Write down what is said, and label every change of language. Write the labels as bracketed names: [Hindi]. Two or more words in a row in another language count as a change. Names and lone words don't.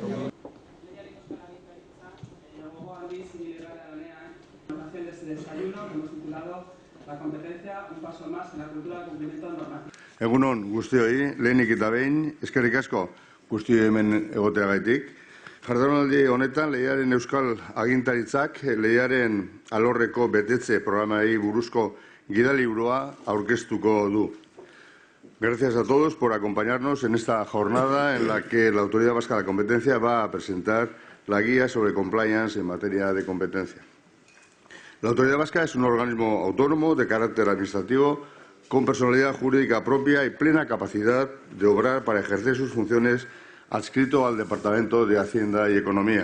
[Spanish] de este desayuno que hemos titulado La competencia, un paso más en la cultura de cumplimiento normativo. [Basque] Egun on guztioi, lehenik eta behin, eskerrik asko guztioi hemen egoteagaitik. Jardunaldi honetan lehiaren euskal agintaritzak lehiaren alorreko betetze programari buruzko gidaliburua aurkeztuko du. [Spanish] Gracias a todos por acompañarnos en esta jornada en la que la Autoridad Vasca de la Competencia va a presentar la guía sobre compliance en materia de competencia. La Autoridad Vasca es un organismo autónomo de carácter administrativo con personalidad jurídica propia y plena capacidad de obrar para ejercer sus funciones adscrito al Departamento de Hacienda y Economía.